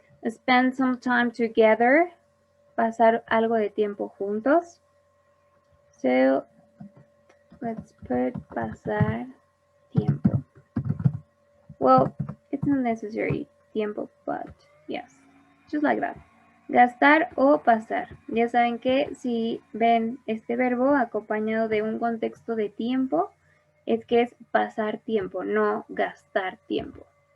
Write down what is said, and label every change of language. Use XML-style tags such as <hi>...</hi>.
<en>Spend some time together.</en> <es>Pasar algo de tiempo juntos.</es> <en>So, let's put pasar tiempo. Well, it's not necessary tiempo, but yes, just like that.</en> <es>Gastar o pasar. Ya saben que si ven este verbo acompañado de un contexto de tiempo, es que es pasar tiempo, no gastar tiempo.</es>